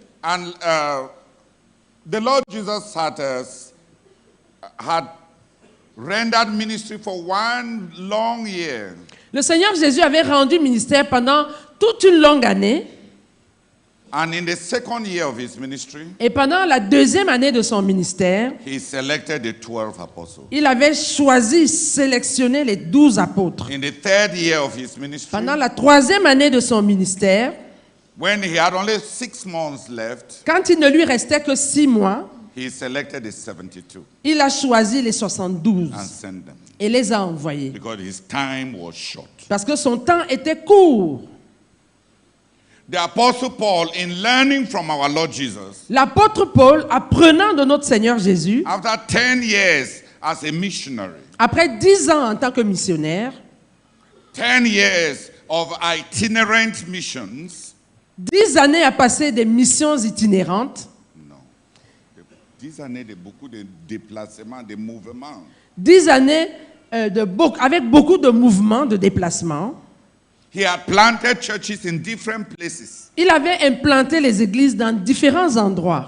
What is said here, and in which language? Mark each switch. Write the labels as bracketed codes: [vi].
[en] and the Lord Jesus had rendered ministry for 1 long year. [fr] Le Seigneur Jésus avait rendu ministère pendant toute une longue année. [en] And in the 2nd year of his ministry, [fr] Et pendant la 2e année de son ministère, [en] he selected the 12 apostles. [fr] il avait choisi, sélectionné les 12 apôtres. [en] In the 3rd year of his ministry, [fr] Pendant la 3e année de son ministère, [en] when he had only 6 months left, [fr] quand il ne lui restait que 6 mois, [en] he selected the 72 [fr] il a choisi les 72 [en] and sent them [fr] et les a envoyés. [en] because his time was short. [fr] Parce que son temps était court. [en] The Apostle Paul, in learning from our Lord Jesus, [fr] L'apôtre Paul, apprenant de notre Seigneur Jésus, [en] after 10 years as a missionary, [fr] après 10 ans en tant que missionnaire, [en] 10 years of itinerant missions, [fr] 10 années à passer des missions itinérantes, non, 10 années de beaucoup de déplacements, de mouvements. 10 années avec beaucoup de mouvements, de déplacements. [en] He had planted churches in different places. [fr] Il avait implanté les églises dans différents endroits.